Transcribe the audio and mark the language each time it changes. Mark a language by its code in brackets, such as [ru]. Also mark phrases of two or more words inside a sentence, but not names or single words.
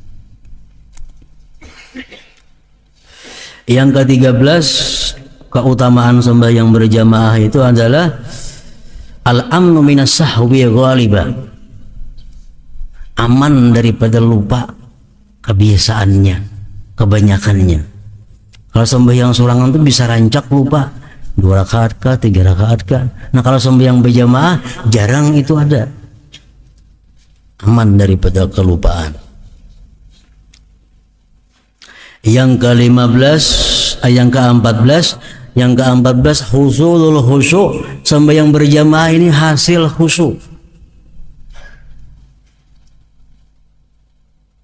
[id] Yang ke-13, keutamaan sembahyang berjamaah itu adalah [ar] الأمن من السهو غالبا. [id] Aman daripada lupa kebiasaannya, kebanyakannya. [bjn] Kalau sembahyang sorangan itu bisa rancak lupa 2 rakaat kah, 3 rakaat kah. [id] Nah, kalau sembahyang berjamaah jarang itu ada. Aman daripada kelupaan. Yang ke-15, yang ke-14 [ar] حصول الخشوع. [id] Sembahyang berjamaah ini hasil khusyuk.